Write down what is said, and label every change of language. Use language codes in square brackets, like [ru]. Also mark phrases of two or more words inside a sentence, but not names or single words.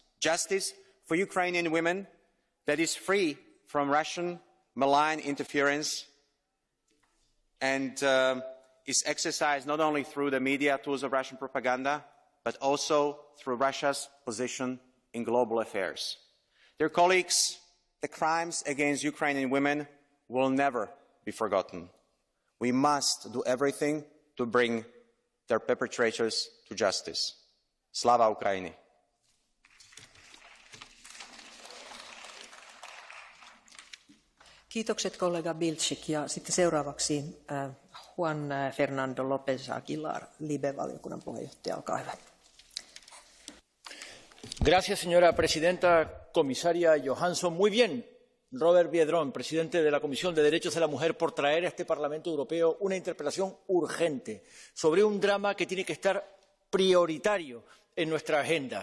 [en] Justice for Ukrainian women that is free from Russian malign interference and is exercised not only through the media tools of Russian propaganda, but also through Russia's position in global affairs. Dear colleagues, the crimes against Ukrainian women will never be forgotten. We must do everything to bring their perpetrators to justice. [uk] Slava Ukraini! [fi] Kiitokset kollega Bilcik ja sitten seuraavaksi Juan Fernando López Aguilar, Libe-valiokunnan puheenjohtaja, olkaa hyvä. [es] Gracias, señora presidenta, comisaria Johansson. Muy bien, Robert Biedron, presidente de la Comisión de Derechos de la Mujer, por traer a este Parlamento Europeo una interpelación urgente sobre un drama que tiene que estar prioritario en nuestra agenda.